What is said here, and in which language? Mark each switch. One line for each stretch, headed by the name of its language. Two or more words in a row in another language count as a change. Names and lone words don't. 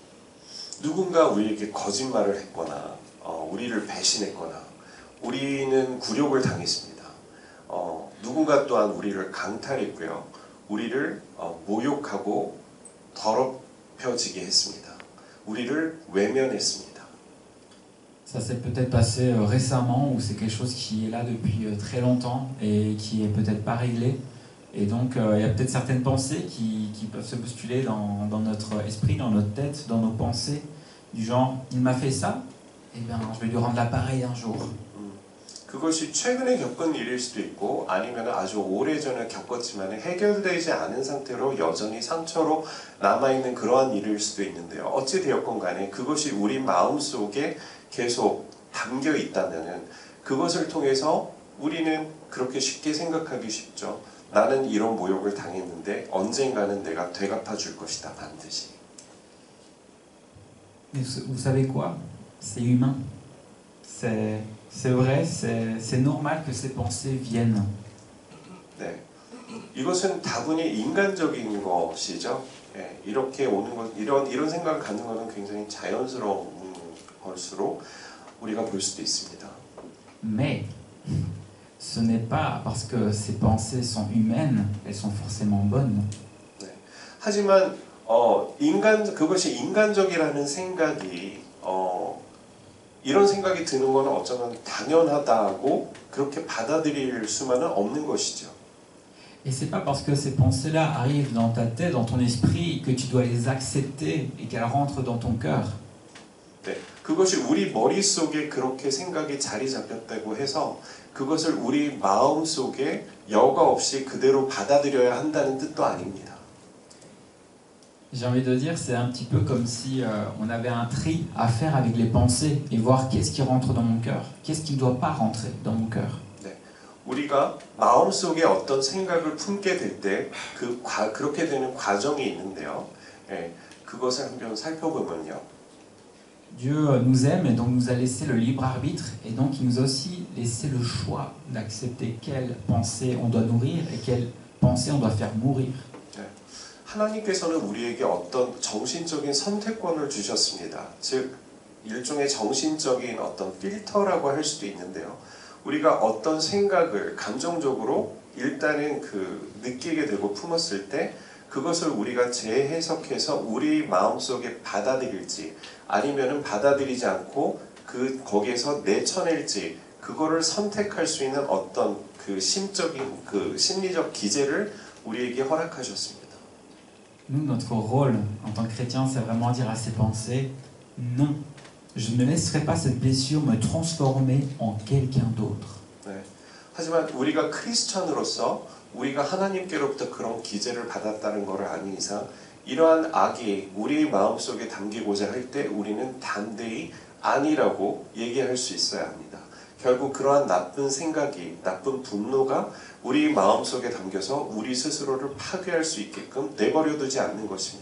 Korean: 누군가 우리에게 거짓말을 했거나 우리를 배신했거나 우리는 굴욕을 당했습니다. 누군가 또한 우리를 강탈했고요. 우리를 모욕하고 더럽혀지게 했습니다. 우리를 외면했습니다.
French: Ça s'est peut-être passé récemment ou c'est quelque chose qui est là depuis très longtemps et qui est peut-être pas réglé. Et donc il y a peut-être certaines pensées qui peuvent se bousculer dans notre esprit, dans notre tête, dans nos pensées, du genre il m'a fait ça, eh bien je vais lui rendre l'appareil un jour.
Korean: 그것이 최근에 겪은 일일 수도 있고 아니면 아주 오래전에 겪었지만 해결되지 않은 상태로 여전히 상처로 남아있는 그러한 일일 수도 있는데요. 어찌 되었건 간에 그것이 우리 마음속에 계속 담겨 있다면 그것을 통해서 우리는 그렇게 쉽게 생각하기 쉽죠. 나는 이런 모욕을 당했는데 언젠가는 내가 되갚아 줄 것이다 반드시.
French: Vous savez quoi? C'est humain. C'est vrai, c'est normal que ces pensées viennent.
Korean: 네, 이것은 다분히 인간적인 것이죠. 예, 이렇게 오는 것, 이런 생각을 갖는 것은 굉장히 자연스러운 것으로 우리가 볼 수도 있습니다.
French: Mais ce n'est pas parce que ces pensées sont humaines, elles sont forcément bonnes.
Korean: 네, 하지만 그것이 인간적이라는 생각이 이런 생각이 드는 것은 어쩌면 당연하다고 그렇게 받아들일 수만은 없는 것이죠.
French: Et c'est pas parce que ces pensées-là arrivent dans ta tête, dans ton esprit, que tu dois les accepter et qu'elles rentrent dans ton cœur.
Korean: 네, 그것이 우리 머릿속에 그렇게 생각이 자리 잡혔다고 해서 그것을 우리 마음속에 여과 없이 그대로 받아들여야 한다는 뜻도 아닙니다.
French: J'ai envie de dire, c'est un petit peu comme si on avait un tri à faire avec les pensées et voir qu'est-ce qui rentre dans mon cœur, qu'est-ce qui ne doit pas rentrer dans mon cœur.
Korean: 네, 우리가 마음속에 어떤 생각을 품게 될 때 그렇게 되는 과정이 있는데요. 예, 그것을 한번 살펴보면요.
French: Dieu nous aime et donc nous a laissé le libre arbitre et donc il nous a aussi laissé le choix d'accepter quelles pensées on doit nourrir et quelles pensées on doit faire mourir.
Korean: 하나님께서는 우리에게 어떤 정신적인 선택권을 주셨습니다. 즉 일종의 정신적인 어떤 필터라고 할 수도 있는데요. 우리가 어떤 생각을 감정적으로 일단은 느끼게 되고 품었을 때 그것을 우리가 재해석해서 우리 마음속에 받아들일지 아니면은 받아들이지 않고 거기에서 내쳐낼지 그거를 선택할 수 있는 어떤 그 심적인 그 심리적 기제를 우리에게 허락하셨습니다.
French: Nous, notre rôle en tant que chrétien, c'est vraiment dire à ses pensées, non, je ne laisserai pas cette blessure me transformer en quelqu'un d'autre.
Korean: 네. 하지만 우리가 크리스천으로서 우리가 하나님께로부터 그런 기제를 받았다는 것을 아는 이상 이러한 악이 우리 마음속에 담기고자 할 때 우리는 담대히 아니라고 얘기할 수 있어야 합니다. 결국 그러한 나쁜 생각이, 나쁜 분노가 우리 마음속에 담겨서 우리 스스로를 파괴할 수 있게끔 내버려두지 않는 것입니다.